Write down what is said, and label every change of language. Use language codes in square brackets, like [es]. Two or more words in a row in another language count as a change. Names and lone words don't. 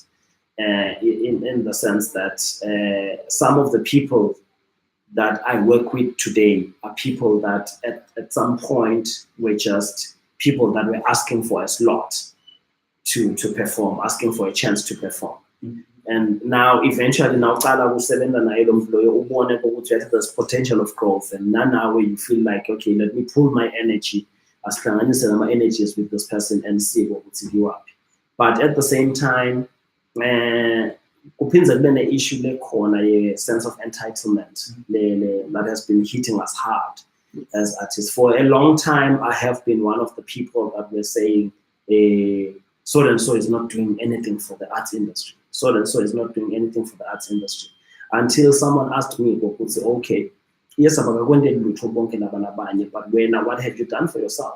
[en] In the sense that some of the people that I work with today are people that at some point were just people that were asking for a slot to perform, asking for a chance to perform. And now eventually there's potential of growth, and now where you feel like, okay, let me pull my energy as my energies with this person and see what will you up. But at the same time, [zu] kuphinza kube ne-issue lekhona [en] ye-sense of entitlement that has been hitting us hard as artists. For a long time, I have been one of the people that were saying so and so is not doing anything for the arts industry. So and so is not doing anything for the arts industry. Until someone asked me, okay, yes, but what have you done for yourself?